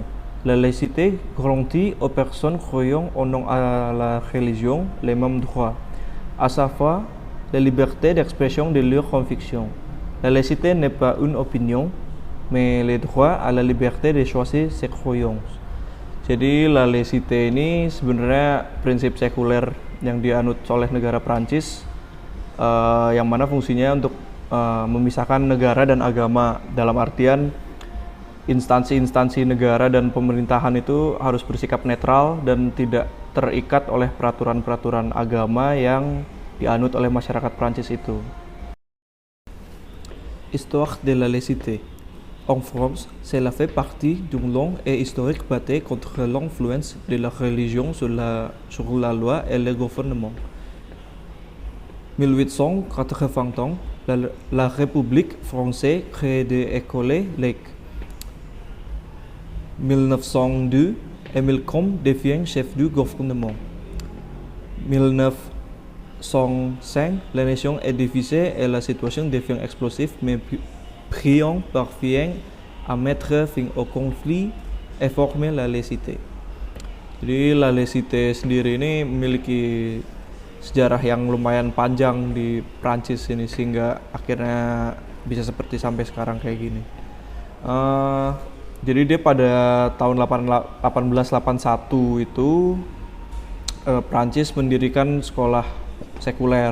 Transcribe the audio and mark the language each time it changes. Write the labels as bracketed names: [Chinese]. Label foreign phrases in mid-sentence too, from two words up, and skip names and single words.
[French] La laïcité garantit aux personnes croyant au nom à la religion les mêmes droits, à savoir la liberté d'expression de leurs convictions. La laïcité n'est pas une opinion, mais le droit à la liberté de choisir ses croyances. [Indonesian] Jadi [French] la laïcité [Indonesian] ini sebenarnya prinsip sekuler yang dianut oleh negara Prancis, yang mana fungsinya untuk memisahkan negara dan agama, dalam artian instansi-instansi negara dan pemerintahan itu harus bersikap netral dan tidak terikat oleh peraturan-peraturan agama yang dianut oleh masyarakat Prancis itu. [French] Histoire de la laïcité. En France, cela fait partie d'une longue et historique bataille contre l'influence de la religion sur la loi et le gouvernement. 1880, la République française crée des écoles laïques. 1902, Émile Combes devient chef du gouvernement. 1905, la nation est divisée et la situation devient explosive, mais Briand parvient à mettre fin au conflit et former la laïcité. [Indonesian] Jadi [French] la laïcité [Indonesian] sendiri ini memiliki sejarah yang lumayan panjang di Prancis ini sehingga akhirnya bisa seperti sampai sekarang kayak gini. Jadi dia pada tahun 1881 itu Prancis mendirikan sekolah sekuler.